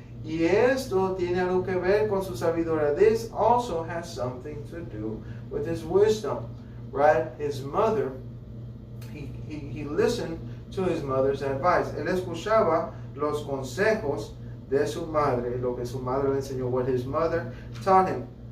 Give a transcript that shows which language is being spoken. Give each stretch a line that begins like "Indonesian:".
Spanish: Y esto tiene algo que ver con su sabiduría.
English: This also has something to do with his wisdom, right? His mother, he listened to his mother's advice.
Spanish: Él escuchaba los consejos de su madre, lo que su madre le enseñó,
English: what his mother taught him.